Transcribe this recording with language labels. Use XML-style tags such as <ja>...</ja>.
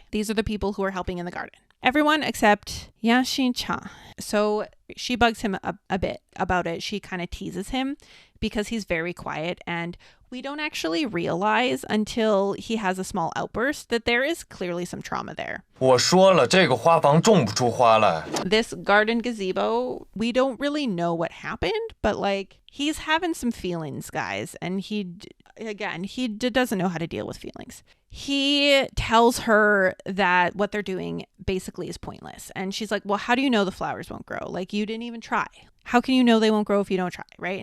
<en>These are the people who are helping in the garden. Everyone except Yaxin Cha. So she bugs him a bit about it. She kind of teases him because he's very quiet, and we don't actually realize until he has a small outburst that there is clearly some trauma there.</en> <zh>我说了，这个花房种不出花来。</zh> <en>This garden gazebo, we don't really know what happened, but like he's having some feelings, guys, and he doesn't know how to deal with feelings. He tells her that what they're doing basically is pointless. And she's like, well, how do you know the flowers won't grow? Like, you didn't even try. How can you know they won't grow if you don't try, right?</en>